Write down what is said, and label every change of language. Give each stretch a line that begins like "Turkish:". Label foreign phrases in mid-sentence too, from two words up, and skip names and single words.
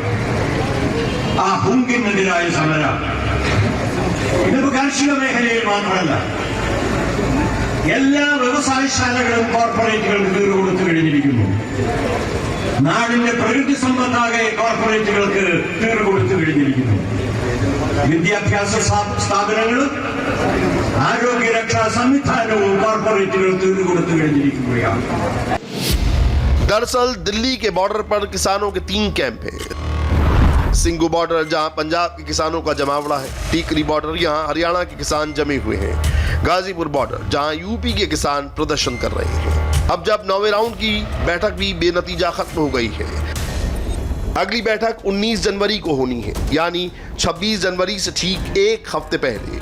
Malayalam: ആ ഹൂങ്കിനെതിരായ സമരം ഇതിപ്പോ കാർഷിക മേഖലയിൽ മാത്രമല്ല, എല്ലാ വ്യവസായശാലകളും കോർപ്പറേറ്റുകൾക്ക് തീർകൊടുത്തു കഴിഞ്ഞിരിക്കുന്നു. നാടിന്റെ പ്രകൃതി സമ്പത്താകെ കോർപ്പറേറ്റുകൾക്ക് തീർകൊടുത്തു കഴിഞ്ഞിരിക്കുന്നു. വിദ്യാഭ്യാസ സ്ഥാപനങ്ങളും ആരോഗ്യരക്ഷാ സംവിധാനവും കോർപ്പറേറ്റുകൾ തീർകൊടുത്തു കഴിഞ്ഞിരിക്കുകയാണ്.
Hindi: दरअसल दिल्ली के बॉर्डर पर किसानों के 3 कैंप हैं। सिंगू बॉर्डर जहां पंजाब के किसानों का जमावड़ा है, टीकरी बॉर्डर यहां हरियाणा के किसान जमे हुए हैं, गाजीपुर बॉर्डर जहां यूपी के किसान प्रदर्शन कर रहे हैं। अब जब 9वें राउंड की बैठक भी बेनतीजा खत्म हो गई है, अगली बैठक 19 जनवरी को होनी है, यानी 26 जनवरी से ठीक एक हफ्ते पहले।